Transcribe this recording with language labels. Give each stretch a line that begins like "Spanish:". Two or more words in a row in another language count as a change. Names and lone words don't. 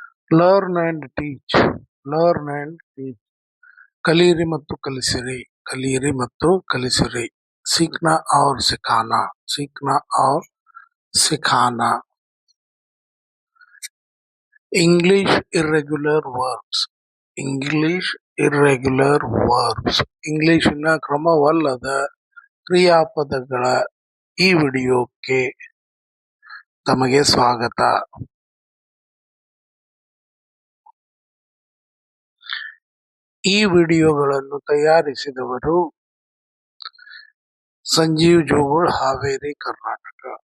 English: learn and teach learn and teach
Kannada: ಕಲಿಯಿರಿ ಮತ್ತು ಕಲಿಸಿರಿ ಕಲಿಯಿರಿ ಮತ್ತು ಕಲಿಸಿರಿ
Hindi: सीखना और सिखाना सीखना और सिखाना
English: English irregular verbs English irregular verbs
Kannada: ಇಂಗ್ಲಿಶಿನ ಕ್ರಮವಲ್ಲದ ಕ್ರಿಯಾಪದಗಳ ಈ ವಿಡಿಯೋಕ್ಕೆ ತಮಗೆ ಸ್ವಾಗತ. ಈ ವಿಡಿಯೋಗಳನ್ನು ತಯಾರಿಸಿದವರು ಸಂಜೀವ್ ಜೋಗುಳ್, ಹಾವೇರಿ, ಕರ್ನಾಟಕ.